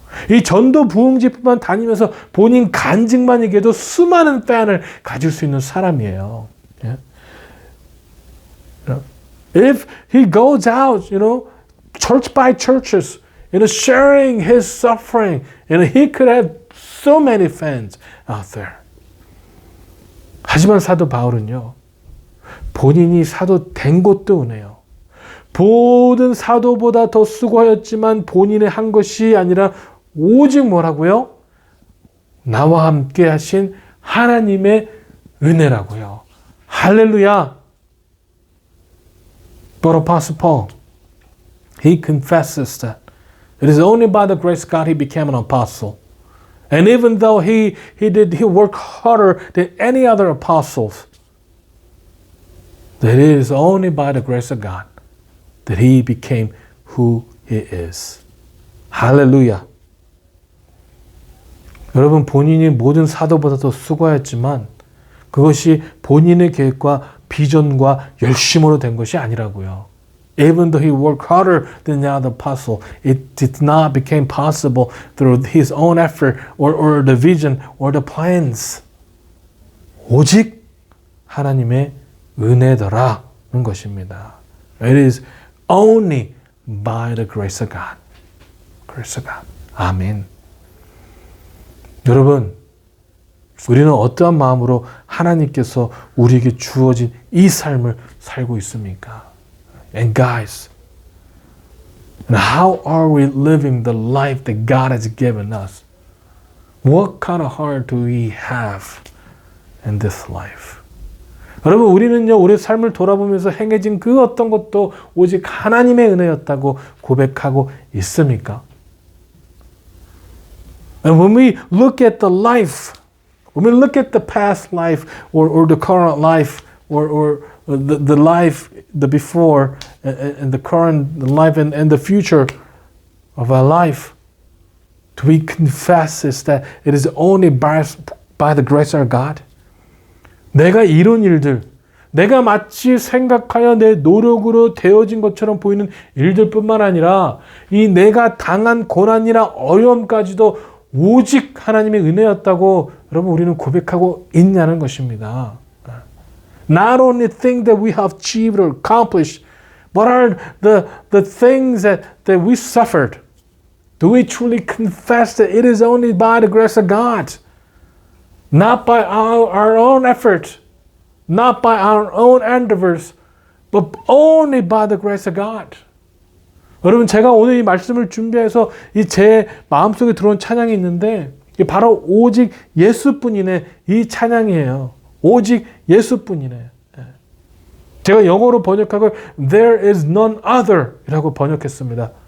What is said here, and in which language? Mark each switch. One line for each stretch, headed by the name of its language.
Korean: 이 전도 부흥집만 다니면서 본인 간증만 얘기해도 수많은 팬을 가질 수 있는 사람이에요.
English: If he goes out, church by churches, sharing his suffering, he could have so many fans out there.
Korean: 하지만 사도 바울은요, 본인이 사도 된 것도 은혜요. 모든 사도보다 더 수고하였지만 본인이 한 것이 아니라 오직 뭐라고요? 나와 함께 하신 하나님의 은혜라고요. 할렐루야.
English: But Apostle Paul, he confesses that it is only by the grace of God he became an apostle. And even though he worked harder than any other apostles, that it is only by the grace of God that he became who he is.
Korean: 할렐루야. 여러분, 본인이 모든 사도보다 더 수고했지만 그것이 본인의 계획과 비전과 열심으로 된 것이 아니라고요.
English: Even though he worked harder than the other apostle, it did not become possible through his own effort or the vision or the plans.
Korean: 오직 하나님의 은혜더라는 것입니다.
English: It is only by the grace of God. Grace of God. 아멘.
Korean: 여러분, 우리는 어떠한 마음으로 하나님께서 우리에게 주어진 이 삶을 살고 있습니까?
English: And guys, and how are we living the life that God has given us? What kind of heart do we have in this life?
Korean: 여러분, 우리는요, 우리 삶을 돌아보면서 행해진 그 어떤 것도 오직 하나님의 은혜였다고 고백하고 있습니까?
English: And when we look at the life, when we look at the past life or the current life or the life, the before and the current life and the future of our life, do we confess is that it is only by the grace of God?
Korean: 내가 이룬 일들, 내가 마치 생각하여 내 노력으로 되어진 것처럼 보이는 일들뿐만 아니라 이 내가 당한 고난이나 어려움까지도 오직 하나님의 은혜였다고 여러분 우리는 고백하고 있냐는 것입니다.
English: Not only things that we have achieved or accomplished, but are the things that we suffered. Do we truly confess that it is only by the grace of God? Not by our own effort, not by our own endeavors, but only by the grace of God.
Korean: 여러분, 제가 오늘 이 말씀을 준비해서 이 제 마음속에 들어온 찬양이 있는데 이게 바로 오직 예수뿐이네 이 찬양이에요. 오직 예수뿐이네. 제가 영어로 번역하고
English: There is none other
Korean: 이라고 번역했습니다.